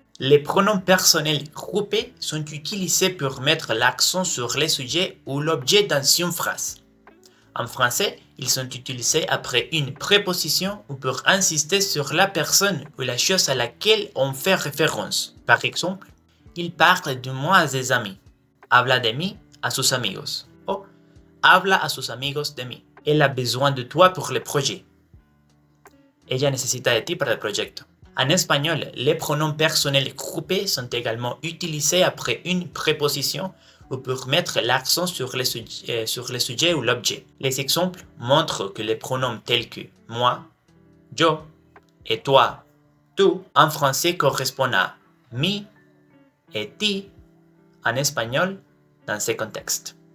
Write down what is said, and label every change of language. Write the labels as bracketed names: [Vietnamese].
[French] Les pronoms personnels groupés sont utilisés pour mettre l'accent sur le sujet ou l'objet dans une phrase. En français, ils sont utilisés après une préposition ou pour insister sur la personne ou la chose à laquelle on fait référence. Par exemple, il parle de moi à ses amis. [Spanish] Habla de mí a sus amigos. O habla a sus amigos de mí. [French] Elle a besoin de toi pour le projet. [Spanish] Ella necesita de ti para el proyecto. [French] En espagnol, les pronoms personnels groupés sont également utilisés après une préposition ou pour mettre l'accent sur le sujet ou l'objet. Les exemples montrent que les pronoms tels que moi, yo et toi, tu en français correspondent à mi et ti en espagnol dans ces contextes.